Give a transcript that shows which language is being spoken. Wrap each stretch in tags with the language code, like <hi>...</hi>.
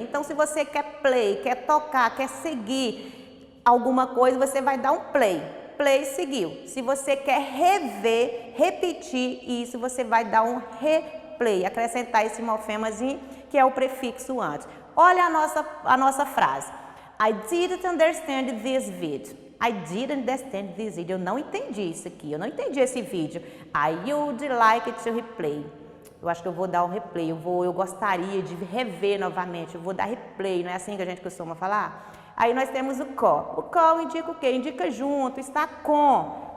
<pt>Então, se você quer play, quer tocar, quer seguir alguma coisa, você vai dar um play. Play seguiu. Se você quer rever, repetir isso, você vai dar um replay, acrescentar esse morfemazinho, que é o prefixo antes. Olha a nossa frase.</pt> <en>I didn't understand this video. I didn't understand this video.</en> <pt>Eu não entendi isso aqui. Eu não entendi esse vídeo.</pt> <en>I would like to replay.</en> <pt>Eu acho que eu vou dar um replay. Eu gostaria de rever novamente. Eu vou dar replay. Não é assim que a gente costuma falar? Aí nós temos o co. O co indica o quê? Indica junto, está com.</pt>